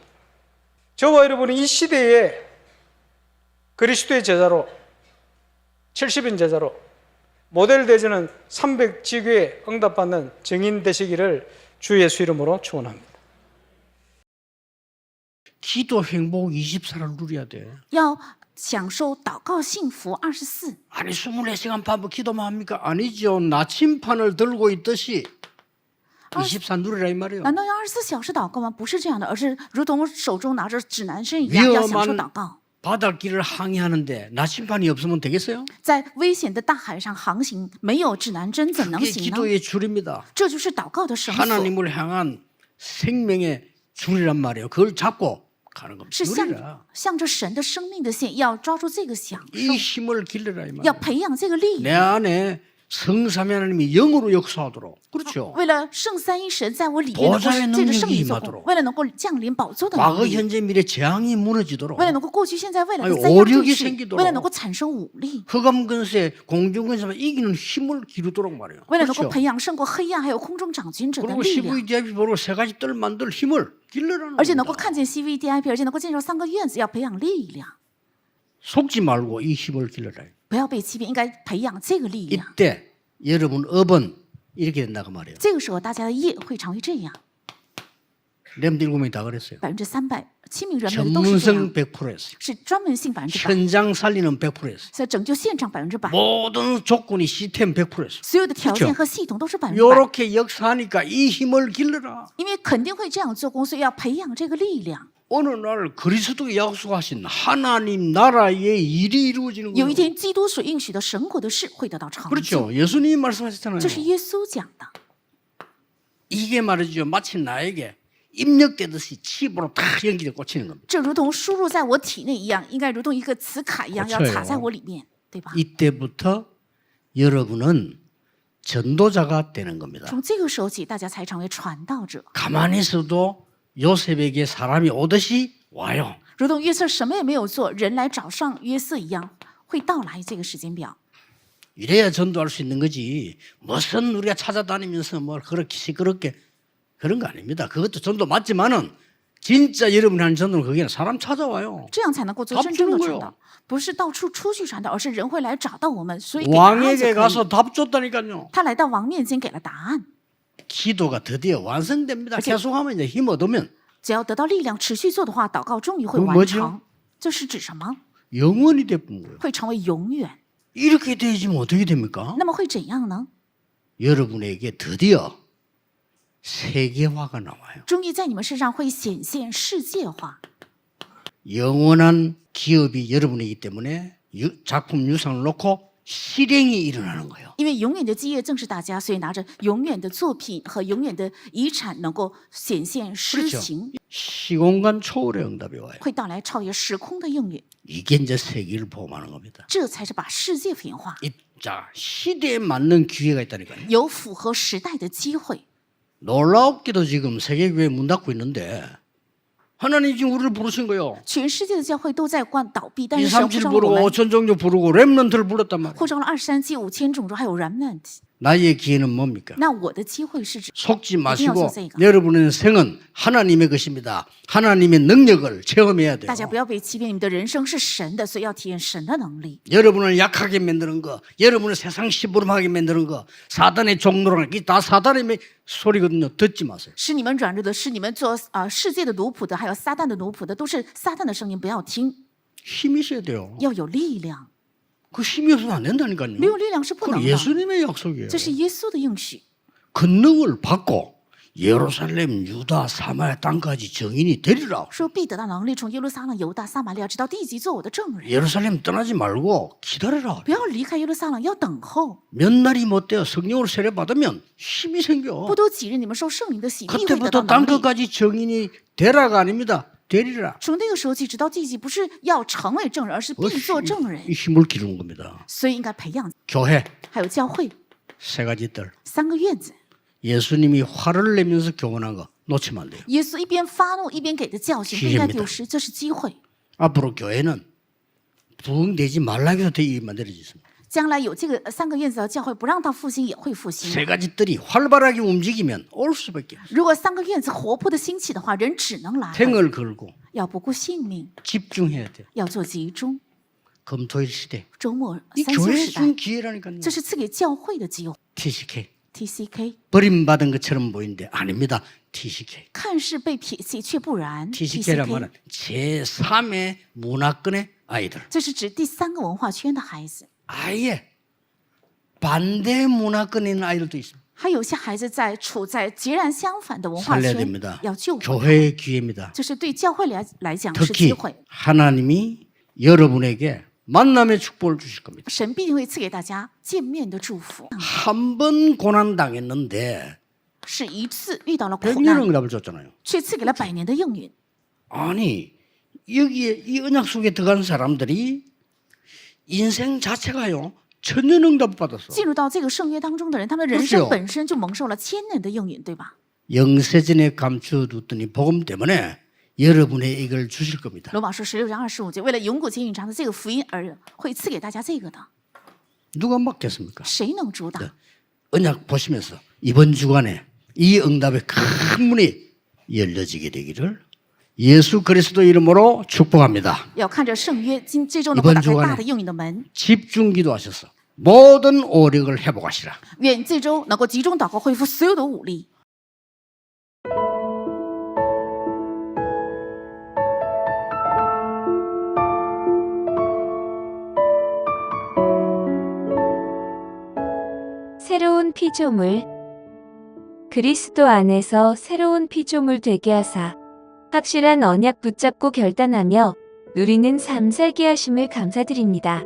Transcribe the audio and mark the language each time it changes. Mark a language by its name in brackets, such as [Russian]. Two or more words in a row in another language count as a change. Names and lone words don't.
[Korean] 저와 여러분이 이 시대에 그리스도의 제자로 70인 제자로 모델 되지는 300지교에 응답받는 증인 되시기를 주 예수 이름으로 축원합니다. 기도 행복 24를 누려야 돼. [Chinese] 要享受祷告幸福24。 [Korean] 아니 24시간 반복 기도만 합니까? 아니죠. 나침판을 들고 있듯이 24 누리라 이 말이에요. [Chinese] 难道要24小时祷告吗？不是这样的，而是如同手中拿着指南针一样，要享受祷 [Korean] 위험한 [Chinese] 告。 [Korean] 바닷길을 항해하는데 나침판이 없으면 되겠어요? [Chinese] 在危险的大海上航行，没有指南针怎能 [Korean] 그게 [Chinese] 行呢？ [Korean] 기도의 줄입니다. [Chinese] 这就是祷告的绳索， [Korean] 하나님을 향한 생명의 줄이란 말이에요. 그걸 잡고 가는 겁니다. [Chinese] 是向 [Korean] 누리라. [Chinese] 向着神的生命的线，要抓住这个享 [Korean] 이 [Chinese] 受， [Korean] 힘을 길러라 이 [Chinese] 要 [Korean] 말이에요. [Chinese] 培养这个力 [Korean] 내 [Chinese] 量。 [Korean] 안에 성삼위 하나님이 영으로 역사하도록. 그렇죠. [Chinese] 为了圣三一神在我里面能够 [Korean] 보좌의 [Chinese] 借着圣 [Korean] 능력이 [Chinese] 灵做工， [Korean] 임하도록 [Chinese] 为了能够降临宝座的 [Korean] 과거 [Chinese] 能力， [Korean] 현재 미래 재앙이 무너지도록 [Chinese] 为了能够过去、现在、未来的 [Korean] 아니 [Chinese] 三样 [Korean] 오력이 [Chinese] 对峙， [Korean] 생기도록 [Chinese] 为了能够产生武力， [Korean] 흑암 근세 공중 근세만 이기는 힘을 기르도록 말이에요. [Chinese] 为了能够 [Korean] 그렇죠. [Chinese] 培养胜过黑暗还有空中掌权者的 [Korean] 그리고 [Chinese] 力量， [Korean] CVDIP 보러 세 가지 뜰 만들 힘을 길러라는 [Chinese] 而且能够 [Korean] 겁니다. [Chinese] 看见 CVDIP， 而且能够建造3个院子，要培养力量， [Korean] 속지 말고 이 힘을 길러라. [Chinese] 不要被欺骗，应该培养这个力量。 [Korean] 이때 여러분 업은 이렇게 된다고 말이에요. [Chinese] 这个时候，大家的业会成为这样， [Korean] 렘드 7명이 다 그랬어요. [Chinese] 307 名人们都是这样， [Korean] 전문성 100%였어요. [Chinese] 是专门性100%， [Korean] 현장 살리는 100%였어요. [Chinese] 在拯救现场100%， [Korean] 모든 조건이 시스템 100%였어요. [Chinese] 所有的条件 [Korean] 그렇죠 [Chinese] 和系统都是100%。 [Korean] 이렇게 역사하니까 이 힘을 길러라. [Chinese] 因为肯定会这样做工，所以要培养这个力量。 [Korean] 어느 날 그리스도가 약속하신 하나님 나라의 일이 이루어지는 [Chinese] 有一 [Korean] 거예요. [Chinese] 天，基督所应许的神国的事会得到成就， [Korean] 그렇죠. 예수님이 말씀하셨잖아요. [Chinese] 这是耶稣讲的。 [Korean] 이게 말이죠. 마치 나에게 입력되듯이 칩으로 다 연기돼 꽂히는 겁니다. [Chinese] 这如同输入在我体内一样，应该如同一个磁卡一样，要 [Korean] 그렇죠 [Chinese] 卡在我里面，对吧？ [Korean] 이때부터 여러분은 전도자가 되는 겁니다. [Chinese] 从这个时候起，大家才成为传道者。 [Korean] 가만히 있어도 요셉에게 사람이 오듯이 와요. [Chinese] 如同约瑟什么也没有做，人来找上约瑟一样，会到来这个时间表。 [Korean] 이래야 전도할 수 있는 거지. 무슨 우리가 찾아다니면서 뭘 그렇게 시끄럽게 그런 거 아닙니다. 그것도 전도 맞지만은 진짜 여러분이 하는 전도는 그게 사람 찾아와요. [Chinese] 这样才能够做 [Korean] 답 [Chinese] 真正的 [Korean] 주는 [Chinese] 传 [Korean] 거예요 [Chinese] 道，不是到处出去传道，而是人会来找到我们，所以给答案就 [Korean] 왕에게 [Chinese] 可 [Korean] 가서 [Chinese] 以。 [Korean] 답 줬다니까요. [Chinese] 他来到王面前给了答案， [Korean] 기도가 드디어 완성됩니다. 계속하면 이제 힘 얻으면 [Chinese] 只要得到力量，持续做的话，祷告终于会 [Korean] 그건 [Chinese] 完 [Korean] 뭐죠 [Chinese] 成。这是指什么？ [Korean] 영원히 되는 거예요. [Chinese] 会成为永远。 [Korean] 이렇게 되지면 어떻게 됩니까? [Chinese] 那么会怎样呢？ [Korean] 여러분에게 드디어 세계화가 나와요. [Chinese] 终于在你们身上会显现世界化。 [Korean] 영원한 기업이 여러분이기 때문에 작품 유산을 놓고 실행이 일어나는 거예요. [Chinese] 因为永远的基业正是大家，所以拿着永远的作品和永远的遗产，能够显现施 [Korean] 그렇죠. [Chinese] 行， [Korean] 시공간 초월의 응답이 와요. [Chinese] 会到来超越时空的应允。 [Korean] 이게 이제 세계를 포함하는 겁니다. [Chinese] 这才是把世界腐化， [Korean] 자, 시대에 맞는 기회가 있다니까요. [Chinese] 有符合时代的机会。 [Korean] 놀랍게도 지금 세계교회 문 닫고 있는데 하나님 지금 우리를 부르신 거예요. [Chinese] 全世界的教会都在倒闭，但是 2, 神 3, 7 呼召了我 [Korean] 부르고 [Chinese] 们， [Korean] 5천 종족 부르고 렘넌트를 불렀단 말이에요. [Chinese] 呼召了23季5000种族，还有 remnant。 [Korean] 나의 기회는 뭡니까? [Chinese] 那我的机会是指 [Korean] 속지 마시고 이거. 여러분의 생은 하나님의 것입니다. 하나님의 능력을 체험해야 돼요. [Chinese] 大家不要被欺骗，你们的人生是神的，所以要体验神的能力。 [Korean] 여러분을 약하게 만드는 거, 여러분을 세상 시부름하게 만드는 거, 사단의 종로라는 게 다 사단의 소리거든요. 듣지 마세요. [Chinese] 是你们软弱的，是你们做世界的奴仆的，还有撒旦的奴仆的，都是撒旦的声音，不要听， [Korean] 힘이 있어야 돼요. [Chinese] 要有力量。 [Korean] 그 힘이 없으면 안 된다니까요. [Chinese] 没有力量是不 [Korean] 그건 [Chinese] 能的， [Korean] 예수님의 약속이에요. [Chinese] 这是耶稣的应许。 [Korean] 권능을 받고 예루살렘, 유다, 사마리아 땅까지 증인이 되리라. [Chinese] 说必得到能力，从耶路撒冷、犹大、撒玛利亚直到地极做我的证人。 [Korean] 예루살렘 떠나지 말고 기다려라. [Chinese] 不要离开耶路撒冷，要等候。 [Korean] 몇 날이 못 되어 성령을 세례 받으면 힘이 [Chinese] 不 [Korean] 생겨. [Chinese] 多几日，你们受圣灵的洗，必会得 [Korean] 그때부터 [Chinese] 到能力。 [Korean] 땅끝까지 증인이 되라가 아닙니다. 되리라. [Chinese] 从那个时候起，直到地极，不是要成为证人，而是必做证人 [Korean] 이 。 힘을 기르는 겁니다. [Chinese] 所以应该培养， [Korean] 교회 [Chinese] 还有教会 [Korean] 세 가지들. [Chinese] 3个院子。 [Korean] 예수님이 화를 내면서 교훈한 거 놓치면 안 돼요. [Chinese] 耶稣一边发怒一边给的教训，不应该丢失，这是机会。 [Korean] 앞으로 교회는 부흥되지 말라고 해서 되게 만들어졌습니다. [Chinese] 将来有这个3个院子的教会，不让它复兴也会复兴。 [Korean] 세 가지들이 활발하게 움직이면 올 수밖에 없어요. [Chinese] 如果3个院子活泼的兴起的话，人只能来， [Korean] 생을 걸고 [Chinese] 要不顾性命， [Korean] 집중해야 돼요. [Chinese] 要做集中。 [Korean] 금토일 시대. [Chinese] 周末 [Korean] 이 [Chinese] 三休 [Korean] 교회에 [Chinese] 时代， [Korean] 준 기회라니까요. [Chinese] 这是赐给教会的机会。 TCK. TCK [Korean] 버림받은 것처럼 보이는데 아닙니다. TCK. [Chinese] 看似被撇弃，却不然。 [Korean] TCK란 말은 제3의 문화권의 아이들. [Chinese] 这是指第3个文化圈的孩子， [Korean] 아예 반대 문화권에 있는 아이들도 있습니다. [Chinese] 还有些孩子处在截然相反的文化 [Korean] 살려야 [Chinese] 圈 [Korean] 됩니다. ， [Chinese] 要救回。 [Korean] 교회의 기회입니다. [Chinese] 这是对教会来讲是机 [Korean] 특히 [Chinese] 会。 [Korean] 하나님이 여러분에게 만남의 축복을 주실 겁니다. [Chinese] 神必定会赐给大家见面的祝福。 [Korean] 한 번 고난 당했는데 [Chinese] 是一次遇到了苦 [Korean] 100년 [Chinese] 难， [Korean] 응답을 줬잖아요. [Chinese] 却赐给了100年的应允。 [Korean] 아니 여기에 이 언약 속에 들어간 사람들이 인생 자체가요 천년 응답 받았어. [Chinese] 进入到这个圣约当中的人，他们的人 [Korean] 그렇죠 [Chinese] 生本身就蒙受了1000年的应允，对吧？ [Korean] 영세전에 감춰뒀더니 복음 때문에 여러분의 이걸 주실 겁니다. [Chinese] 罗马书16章25节，为了永古前隐藏的这个福音而会赐给大家这个的， [Korean] 누가 막겠습니까? [Chinese] 谁能阻挡？ [Korean] 언약 보시면서 이번 주간에 이 응답의 큰 문이 열려지게 되기를 예수 그리스도 이름으로 축복합니다. [Chinese] 要看着圣约，这周能够打 [Korean] 이번 [Chinese] 开 [Korean] 주간에 [Chinese] 大的应允的门。 [Korean] 집중 기도하셔서 모든 오력을 회복하시라. [Chinese] 愿这周能够集中祷告，恢复所有的武力。 [Korean] 새로운 피조물 그리스도 안에서 새로운 피조물 되게 하사 확실한 언약 붙잡고 결단하며 누리는 삶 살게 하심을 감사드립니다.